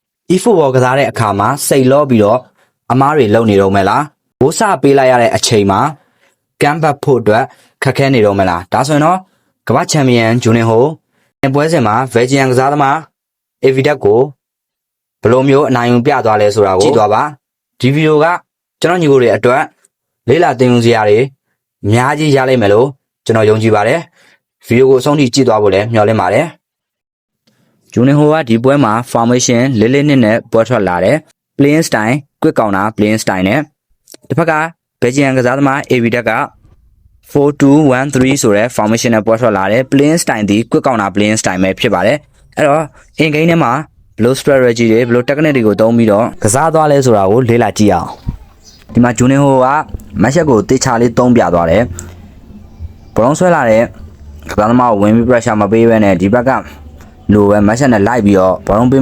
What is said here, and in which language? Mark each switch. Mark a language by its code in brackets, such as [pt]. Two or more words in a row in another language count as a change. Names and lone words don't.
[my] e-football ကစားတဲ့အခါမှာစိတ်လောပြီးတော့အမားတွေလုံနေတော့မလားဘိုးစပေးလိုက်ရတဲ့အချိန်မှာကမ်ဘတ်ဖို့အတွက်ခက်ခဲနေတော့မလားဒါဆိုရင်တော့ကမ္ဘာချန်ပီယံဂျူနင်ဟိုပွဲစဉ်မှာဗယ်ဂျီယန်ကစားသမားအေဗီဒက်ကိုဘယ်လိုမျိုးအနိုင်ယူပြသွားလဲဆိုတာကိုကြည့်သွားပါဒီဗီဒီယိုကကျွန်တော်ညီကိုတွေအတွက်လေးလာသင်ယူစရာတွေအများကြီးရလိမ့်မယ်လို့ကျွန်တော်ယုံကြည်ပါတယ်ဗီဒီယိုကိုအ ဆုံးထိကြည့်သွားဖို့လည်းမျှော်လင့်ပါတယ်ဂျူနင်ဟိုကဒီပွဲမှာ formation လေးလေးနစ်နဲ့ပွဲထွက်လာတယ် [en] playing style quick counter playing style [my] နဲ့တစ်ဖက်ကဘယ်ဂျီယန်ကစားသမား AB တက်က 4-2-1-3 ဆိုတဲ့ formation နဲ့ပွဲထွက်လာတယ် [en] playing style [my] ဒီ [en] quick counter playing style [my] ပဲဖြစ်ပါတယ်အဲ့တော့ [en] in game [my] ထဲမှာဘယ်လို strategy တွေဘယ်လို technique တွေကိုသုံးပြီးတော့ကစားသွားလဲဆိုတာကိုလေ့လာကြည့်အောင်ဒီမှာဂျူနင်ဟိုကမက်ရှက်ကိုတေချာလေးသုံးပြသွားတယ်ဘလုံးဆွဲလာတဲ့ကစားသမားကိုဝင်ပြီး pressure မပေးဘဲနဲ့ဒီဘက်ကလိုပဲမက်ရှက်နဲ့လိုက်ပြီးတော့ဘလုံးပေး